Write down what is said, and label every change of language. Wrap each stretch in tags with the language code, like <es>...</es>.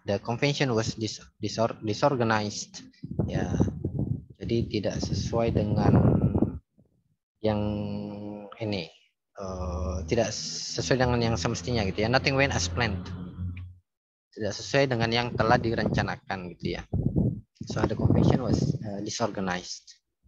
<en>The convention was disorganized.</en> <id>Ya. Jadi tidak sesuai dengan yang ini. Tidak sesuai dengan yang semestinya gitu ya.</id> <en>Nothing went as planned.</en> <id>Tidak sesuai dengan yang telah direncanakan gitu ya.</id> <en>So the convention was disorganized.</en>